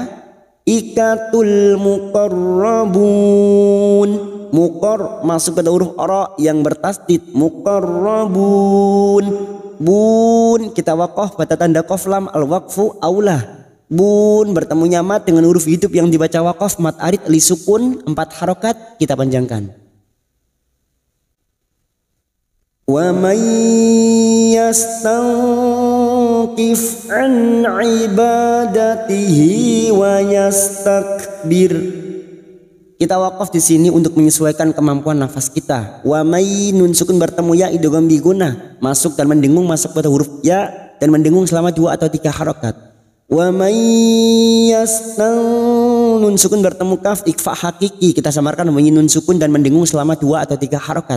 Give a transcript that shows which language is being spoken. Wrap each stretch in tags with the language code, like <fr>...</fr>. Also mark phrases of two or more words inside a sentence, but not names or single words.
<id>Ikatul muqarrabun, muqar masuk pada huruf ra yang bertasdid, muqarrabun. Bun kita waqaf pada tanda qaf lam</id> <ar>الوقف أولى.</ar> <id>Bun bertemunya mat dengan huruf hidup yang dibaca waqaf</id> <ar>مد عارض للسكون</ar> <id>4 harokat kita panjangkan.</id> <ar>ومن يستنكف عن عبادته ويستكبر.</ar> <id>Kita waqaf di sini untuk menyesuaikan kemampuan nafas kita.</id> <ar>ومن</ar> <id>nun sukun bertemu ya</id> <ar>إدغام بغنة,</ar> <id>masuk dan mendengung masuk pada huruf ya dan mendengung selama 2 atau 3 harokat.</id> <ar>ومن</ar> <id>nun sukun bertemu kaf</id> <ar>إخفاء حقيقي,</ar> <id>kita samarkan bunyi nun sukun dan mendengung selama 2 atau 3 harokat.</id>